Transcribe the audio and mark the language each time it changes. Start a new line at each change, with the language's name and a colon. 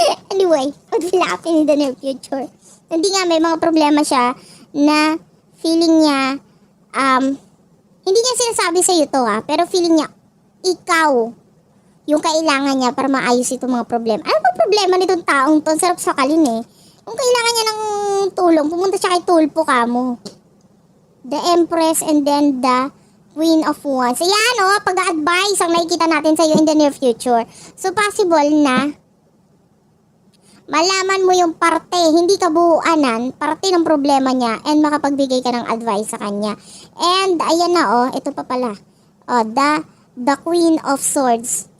English: Anyway, what will happen in the near future?
Filipino: Hindi nga, may mga problema siya na feeling niya, hindi niya sinasabi sa iyo to pero feeling niya, ikaw, yung kailangan niya para maayos itong mga problema. Ano ba problema nitong taong to? Sarap sakalin Kung kailangan niya ng tulong, pumunta siya kay Tulpo kamo.
English: The Empress and then the Queen of Wands.
Filipino: Ayan pag-a-advise ang nakikita natin sa iyo
English: in the near future.
Filipino: So possible na malaman mo yung parte, hindi kabuuanan, parte ng problema niya, and makapagbigay ka ng advice sa kanya. And ayan ito pa pala.
English: The Queen of Swords.